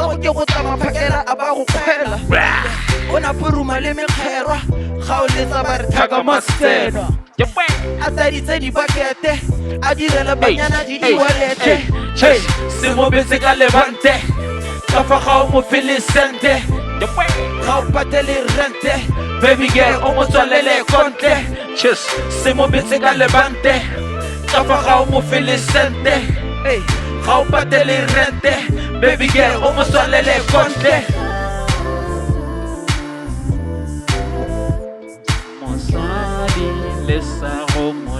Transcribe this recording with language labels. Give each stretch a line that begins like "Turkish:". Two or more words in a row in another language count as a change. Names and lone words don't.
Tswana: go ke go tsama phakela a ba go khela ona puruma le mekgerwa ga o letsa ba re thaka masena a tsaditse dipakete a direla banyana di walete se mo betse ka lebante ka fa ga o mo felisente ga o patele rente
English: baby girl
Tswana: o mo tswalele konte se mo betse ka lebante ka fa ga o mo felisente ga o patele rente
English: baby girl
Tswana: o mo tswalele konte mosadi le sa go